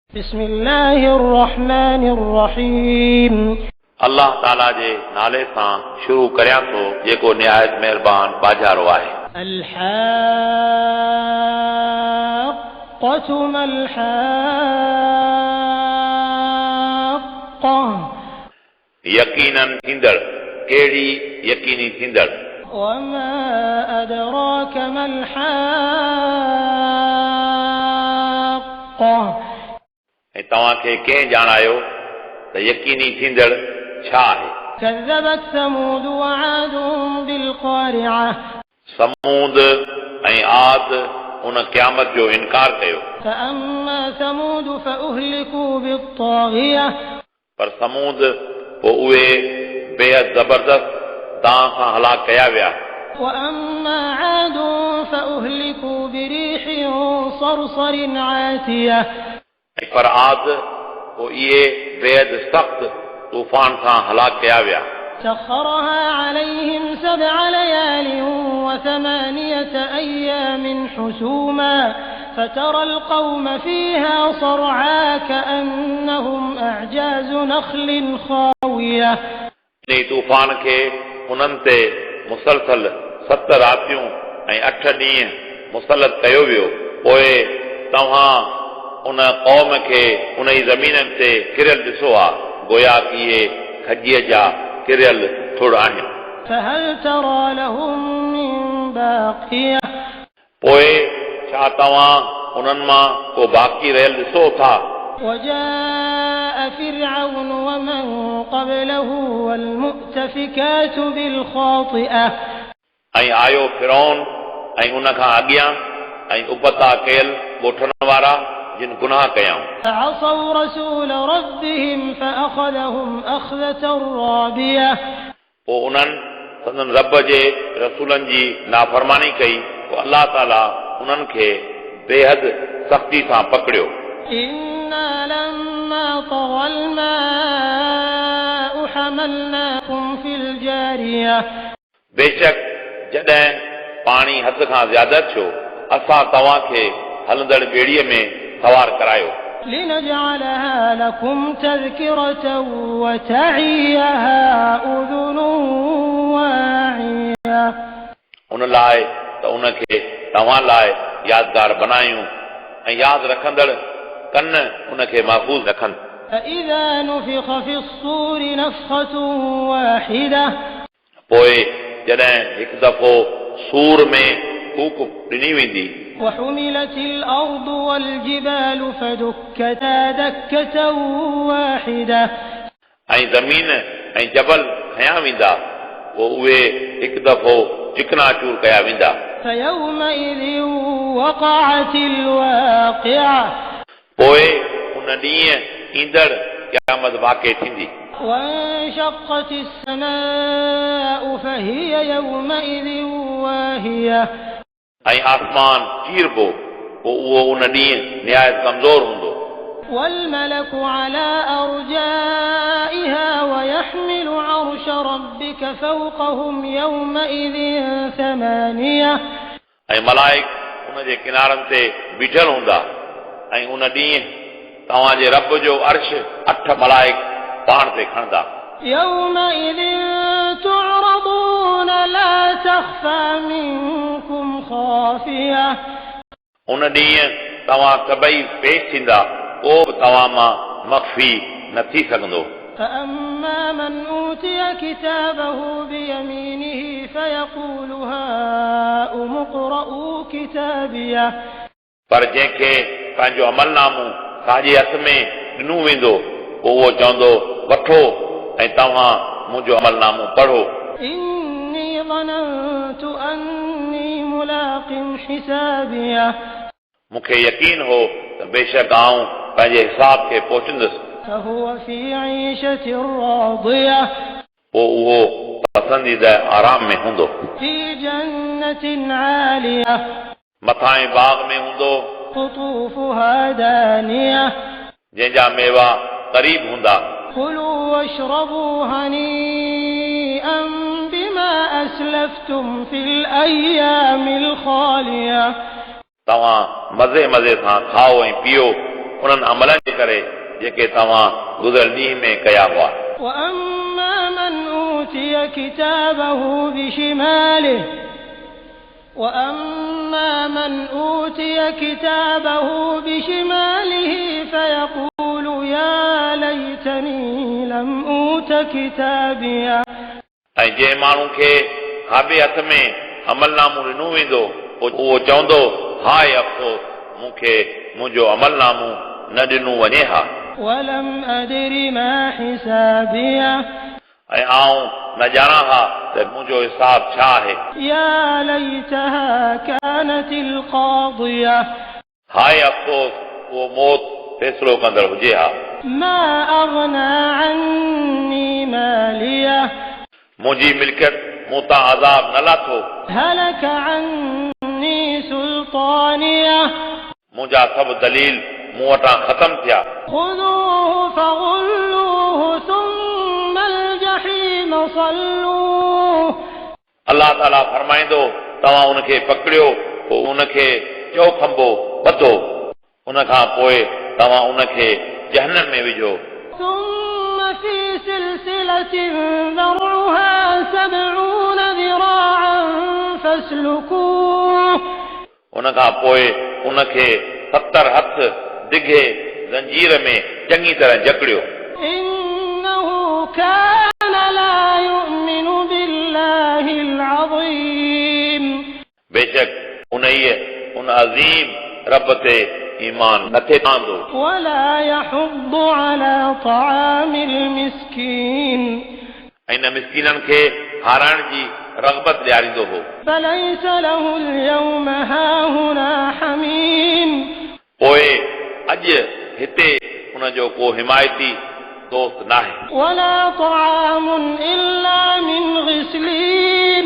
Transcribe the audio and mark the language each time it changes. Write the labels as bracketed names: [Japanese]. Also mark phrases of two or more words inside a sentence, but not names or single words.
[Arabic] بسم الله الرحمن الرحيم [Sindhi] अल्लाह ताला जे नाले सां शुरू करियां थो जेको निहायत महिरबान बाजारो आहे। [Arabic] الحاقة ما الحاقة [Sindhi] यकीनन थींदड़ कहिड़ी यकीनी थींदड़। [Arabic] وما أدراك ما الحاقة [Sindhi] ऐं तव्हांखे कंहिं ॼाणायो त यकीनी थींदड़ छा आहे। [Arabic] كذبت ثمود وعاد بالقارعة [Sindhi] समूद ऐं आद उन क़यामत जो इनकार कयो। [Arabic] فأما ثمود فأهلكوا بالطاغية [Sindhi] पर समूद पोइ उहे बेहद ज़बरदस्त दांह सां हलाक कया विया। [Arabic] وأما عاد فأهلكوا بريح صرصر عاتية [Sindhi] पर आद पोइ इहे बेहद सख़्त तूफ़ान सां हलाक कया विया। [Arabic] سخرها عليهم 7 ليال و8 أيام حسوما فترى القوم فيها صرعا كأنهم أعجاز نخل خاوية [Sindhi] तूफ़ान खे उन्हनि ते मुसलसल 7 रातियूं ऐं 8 ॾींहं मुसलत कयो वियो। पोइ तव्हां उन क़ौम खे उन ई ज़मीननि ते किरियल ॾिसो आहे गोया कि इहे खजीअ जा किरियल थुड़ आहिनि। [Arabic] فهل ترى لهم من باقية [Sindhi] पोइ छा तव्हां उन्हनि मां को बाक़ी रहियल ॾिसो था। [Arabic] وجاء فرعون ومن قبله والمؤتفكات بالخاطئة [Sindhi] ऐं आयो फिरौन ऐं उन खां अॻियां ऐं उबता कयल ॻोठण वारा जिन गुनाह कयाऊं। [Arabic] فعصوا رسول ربهم فأخذهم أخذة رابية [Sindhi] पोइ उन्हनि संदन रब जे रसूलनि जी नाफ़रमानी कई। पोइ अल्लाह ताला उन्हनि खे बेहद सख़्ती सां पकड़ियो। [Arabic] إنا لما طغى الماء حملناكم في الجارية [Sindhi] बेशक जॾहिं पाणी हद खां ज़्यादा थियो असां तव्हांखे हलंदड़ ॿेड़ीअ में सवार करायो। [Arabic] لنجعلها لكم تذكرة وتعيها أذن واعية [Sindhi] उन लाइ त उनखे तव्हां लाइ यादगार बनायूं ऐं यादि रखंदड़ कन उनखे महफ़ूज़ रखनि। [Arabic] فإذا نفخ في الصور نفخة واحدة [Sindhi] पोइ जॾहिं हिकु दफ़ो सूर में फूक ॾिनी वेंदी [Arabic] وحملت الأرض والجبال فدكتا دكة واحدة [Sindhi] ऐं ज़मीन ऐं जबल खयां वेंदा पोइ उहे हिकु दफ़ो चिकनाचूर कया वेंदा। [Arabic] فيومئذ وقعت الواقعة [Sindhi] पोइ उन ॾींहुं ईंदड़ क़यामत वाक़िअ थींदी। [Arabic] وانشقت السماء فهي يومئذ واهية [Sindhi] ऐं आसमान चीरबो पोइ उहो उन ॾींहुं निहायत कमज़ोर हूंदो। [Arabic] والملك على أرجائها ويحمل عرش ربك فوقهم يومئذ 8 [Sindhi] ऐं मलाइक उन जे किनारनि ते बीठल हूंदा ऐं उन ॾींहुं तव्हांजे रब जो अर्श 8 मलाइक पाण ते खणंदा। [Arabic] يومئذ تعرضون لا تخفى منكم خافية [Sindhi] उन ॾींहुं तव्हां सभई पेश थींदा को बि तव्हां मां मख़फ़ी न थी सघंदो। [Arabic] فأما من أوتي كتابه بيمينه فيقول هاؤم اقرءوا كتابيه [Sindhi] पर जंहिंखे पंहिंजो अमलनामो साॼे हथ में ॾिनो वेंदो पोइ उहो चवंदो वठो ऐं तव्हां मुंहिंजो अमलनामो पढ़ो। [Arabic] إني ظننت أني ملاق حسابيه [Sindhi] मूंखे यकीन हो त बेशक आऊं पंहिंजे हिसाब खे पहुचंदुसि। [Arabic] فهو في عيشة راضية [Sindhi] पोइ उहो पसंदीदा आराम में हूंदो। [Arabic] في جنة عالية [Sindhi] मथां बाग में हूंदो [Arabic] قطوفها دانية [Sindhi] जंहिंजा मेवा क़रीब हूंदा। [Arabic] كلوا واشربوا هنيئا بما أسلفتم في الأيام الخالية [Sindhi] तव्हां मज़े मज़े सां खाओ ऐं पियो उन्हनि अमलनि जे करे जेके तव्हां गुज़िरियल ॾींहं में कया हुआ [Arabic] وأما من أوتي كتابه بشماله وأما من أوتي كتابه بشماله فيقول يا ليتني لم أوت كتابيا [Sindhi] ऐं जंहिं माण्हू खे खाॿे हथ में अमलनामो ॾिनो वेंदो उहो चवंदो हाय अफ़सोस मूंखे मुंहिंजो अमलनामो न ॾिनो वञे हा [Arabic] ولم أدر ما حسابيه [Sindhi] ऐं आऊं न ॼाणां हा त मुंहिंजो हिसाब छा आहे [Arabic] يا ليتها كانت القاضية [Sindhi] हाय अफ़सोस उहो मौत फ़ैसिलो कंदड़ हुजे हा [Arabic] ما أغنى عني ماليه [Sindhi] मुंहिंजी मिल्कियत मूं तां अज़ाब न लाथो [Arabic] هلك عني سلطانيه [Sindhi] मुंहिंजा सभु दलील मूं वटां ख़तम थिया [Arabic] خذوه فغلوه ثم الجحيم صلوه [Sindhi] अलाह ताला फरमाईंदो तव्हां उनखे पकड़ियो पोइ उनखे चओ खंबो ॿधो उन खां पोइ तव्हां उनखे जहन्नम में विझो [Arabic] ثم في سلسلة ذرعها 70 ذراعا فاسلكوه [Sindhi] उन खां पोइ उनखे 70 हथ डिघे ज़ंजीर में चङी तरह जकड़ियो [Arabic] إنه كان لا يؤمن بالله العظيم [Sindhi] बेशक उन अज़ीम रब ते ईमान नथे आंदो [Arabic] ولا يحض على طعام المسكين [Sindhi] ऐं न मिस्कीननि खे खाराइण जी रग़बत ॾियारींदो हो [Arabic] فليس له اليوم هاهنا حميم [Sindhi] पोइ अॼु हिते उनजो को हिमायती दोस्त नाहे [Arabic] ولا طعام إلا من غسلين